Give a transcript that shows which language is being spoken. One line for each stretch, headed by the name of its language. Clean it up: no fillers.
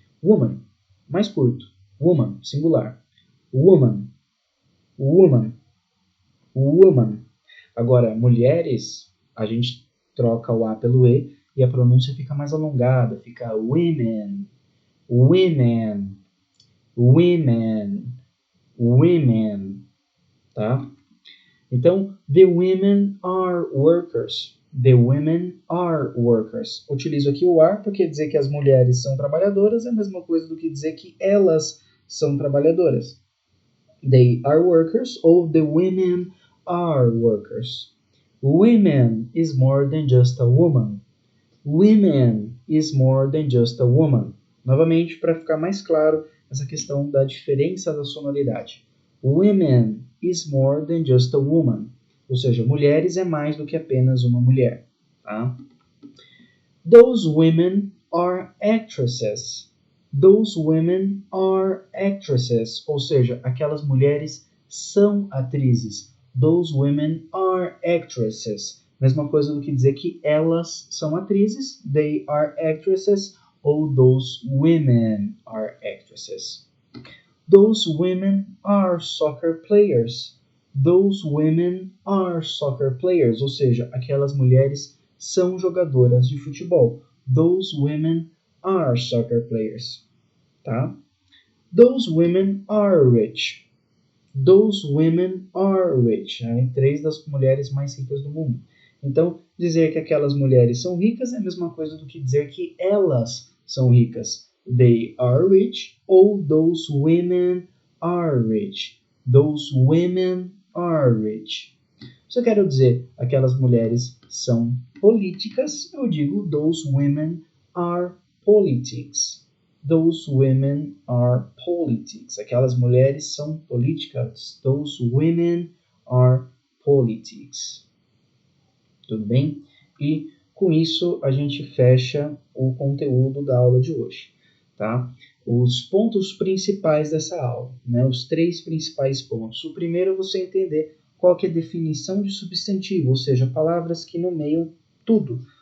English: Woman,
Portuguese: mais curto.
English: Woman, singular. Woman, woman, woman.
Portuguese: Agora, mulheres, a gente troca o a pelo e e a pronúncia fica mais alongada, fica women, women, women, women, tá? Então,
English: the women are workers. The women are workers.
Portuguese: Utilizo aqui o are porque dizer que as mulheres são trabalhadoras é a mesma coisa do que dizer que elas são trabalhadoras.
English: They are workers
Portuguese: ou
English: the women are workers. Women is more than just a woman. Women is more than just a woman.
Portuguese: Novamente, para ficar mais claro, essa questão da diferença da sonoridade.
English: Women is more than just a woman.
Portuguese: Ou seja, mulheres é mais do que apenas uma mulher. Tá?
English: Those women are actresses. Those women are actresses.
Portuguese: Ou seja, aquelas mulheres são atrizes.
English: Those women are actresses.
Portuguese: Mesma coisa do que dizer que elas são atrizes.
English: They are actresses.
Portuguese: Ou
English: those women are actresses. Those women are soccer players. Those women are soccer players.
Portuguese: Ou seja, aquelas mulheres são jogadoras de futebol.
English: Those women are soccer players.
Portuguese: Tá?
English: Those women are rich. Those women are rich.
Portuguese: Né? 3 das mulheres mais ricas do mundo. Então, dizer que aquelas mulheres são ricas é a mesma coisa do que dizer que elas são ricas.
English: They are rich
Portuguese: ou
English: those women are rich. Those women are rich.
Portuguese: Se eu quero dizer aquelas mulheres são políticas, eu digo
English: those women are politics. Those women are politics.
Portuguese: Aquelas mulheres são políticas.
English: Those women are politics.
Portuguese: Tudo bem? E com isso a gente fecha o conteúdo da aula de hoje. Tá? Os pontos principais dessa aula, né? Os 3 principais pontos. O primeiro é você entender qual que é a definição de substantivo, ou seja, palavras que nomeiam tudo.